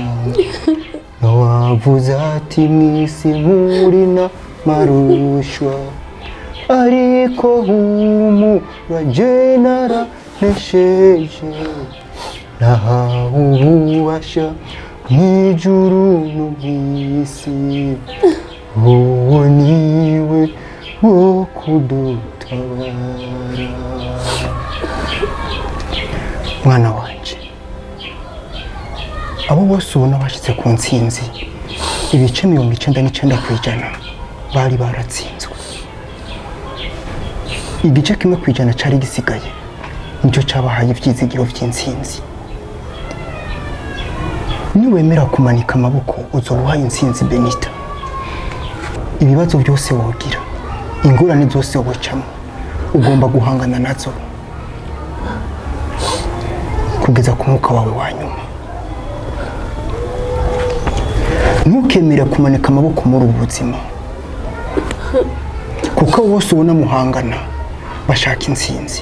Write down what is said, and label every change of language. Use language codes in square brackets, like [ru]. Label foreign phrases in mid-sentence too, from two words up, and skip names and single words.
[rn] Nawavuze ati mwisi muri n'amarushwa, ariko humura jye naranesheje, nahawe ububasha mw'ijuru no mw'isi, wowe niwe wo kudutabara. Mwana wanje, abo bose ubona bashitse ku ntsinzi ibice 99% bari baratsinzwe. Igice kimwe kwijana cari gisigaye nicyo cabahaye ivyizigiro vy'intsinzi. Niwemera kumanika amaboko uzobuhaye intsinzi Benita. Ibibazo byose wogira, ingorane zose wocamo, ugomba guhangana nazo kugeza ku mwuka wawe wa nyuma. Ntukemere kumanika amaboko muri ubu buzima, kuko bose ubona muhangana bashaka intsinzi.